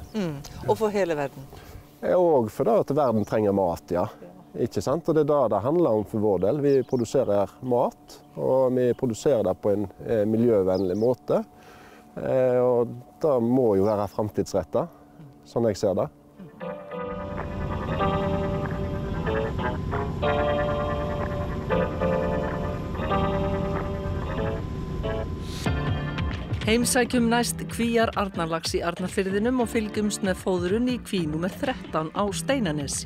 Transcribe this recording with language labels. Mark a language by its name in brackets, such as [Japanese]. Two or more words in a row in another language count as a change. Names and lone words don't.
[Norwegian] Og for hele verden? Og for det at verden trenger mat, ja. Ikke sant? Og det det handler om for vår del. Vi produserer mat, og vi produserer det på en miljøvennlig måte. Og det må jo være fremtidsrettet, sånn jeg ser det. [Icelandic] Heimsækjum næst kvíar Arnarlax í Arnarfirðinum og fylgjumst með fóðrun í kví númer 13 á Steinanesi.